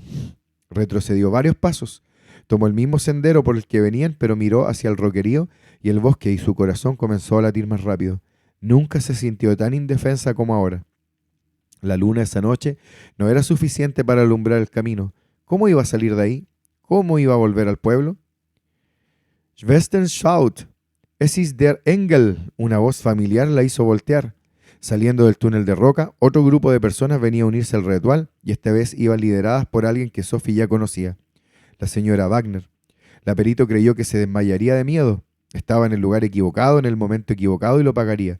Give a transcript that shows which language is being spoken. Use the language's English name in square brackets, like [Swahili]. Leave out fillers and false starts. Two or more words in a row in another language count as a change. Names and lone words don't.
[Spanish] Retrocedió varios pasos. Tomó el mismo sendero por el que venían, pero miró hacia el roquerío y el bosque y su corazón comenzó a latir más rápido. Nunca se sintió tan indefensa como ahora. La luna esa noche no era suficiente para alumbrar el camino. ¿Cómo iba a salir de ahí? ¿Cómo iba a volver al pueblo? [German] Schwestern schaut, es ist der Engel. [Spanish] Una voz familiar la hizo voltear. Saliendo del túnel de roca, otro grupo de personas venía a unirse al ritual y esta vez iban lideradas por alguien que Sophie ya conocía, la señora Wagner. La perito creyó que se desmayaría de miedo. Estaba en el lugar equivocado, en el momento equivocado y lo pagaría.